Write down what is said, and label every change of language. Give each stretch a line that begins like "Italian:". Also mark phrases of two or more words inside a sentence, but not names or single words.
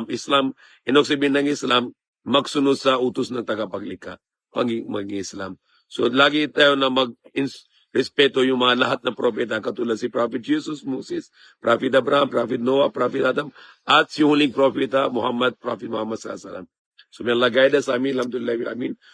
Filipino: Inok sabihin ng Islam, magsunod sa utos ng tagapaglikha. Maging Islam. So lagi tayo na respeto yung mga lahat ng propeta katulad si Prophet Jesus, Moses, Prophet Abraham, Prophet Noah, Prophet Adam, at si huling propeta Prophet Muhammad
Arabic: صلى الله عليه وسلم.
English: So may Allah guide us,
Filipino: amin, alhamdulillah, amin.